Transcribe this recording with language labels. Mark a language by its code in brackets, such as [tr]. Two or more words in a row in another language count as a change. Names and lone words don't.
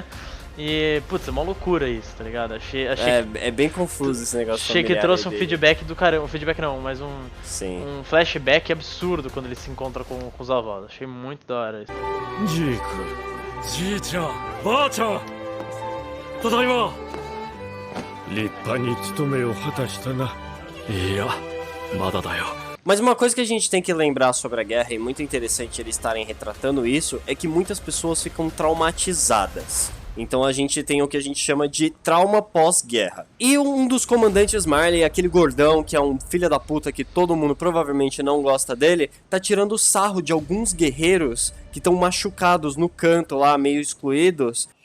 [pt] E, putz, é uma loucura isso, tá ligado? Achei é bem confuso esse negócio. Achei que trouxe um dele. feedback do caramba. Um feedback não, mas um flashback absurdo quando ele se encontra com os avós. Achei muito da hora isso. Jiku, [ja] じいちゃん、ばあちゃん、ただいま. 立派に務めを果たしたな. いや、まだだよ. [pt] Mas uma coisa que a gente tem que lembrar sobre a guerra, e muito interessante eles estarem retratando isso, é que muitas pessoas ficam traumatizadas. Então a gente tem o que a gente chama de trauma pós-guerra. E um dos comandantes Marley, aquele gordão que é um filho da puta que todo mundo provavelmente não gosta dele, tá tirando sarro de alguns guerreiros que estão machucados no canto lá, meio excluídos.